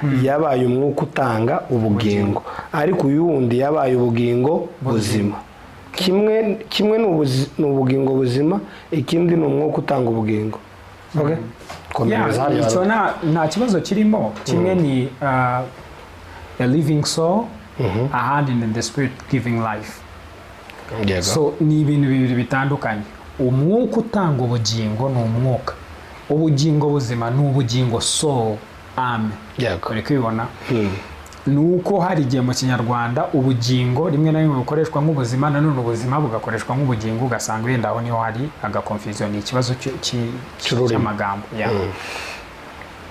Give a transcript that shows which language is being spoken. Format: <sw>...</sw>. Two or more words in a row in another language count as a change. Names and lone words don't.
<rw>yabaye umwuka utanga ubugingo, ariko uyundi yabaye ubugingo buzima. Kimwe ni ubugingo buzima, ikindi ni umwuka utanga ubugingo. Okay? Icyo nta kibazo kirimo. Kimwe ni</rw> <en>a living soul,</en> <rw>ahandi ni</rw> <en>the spirit giving life.</en> <rw>So ni ibintu bibiri bitandukanye. Umwuka utanga ubugingo ni umwuka, ubugingo buzima ni ubugingo soul, ame. Uri kubibona? Nuko hari igihe mu Kinyarwanda ubugingo rimwe na rimwe bukoreshwa nk'ubuzima, nanone ubuzima bugakoreshwa nk'ubugingo, ugasanga wenda aho niho hari aga confusion, ni ikibazo cy'amagambo.</rw>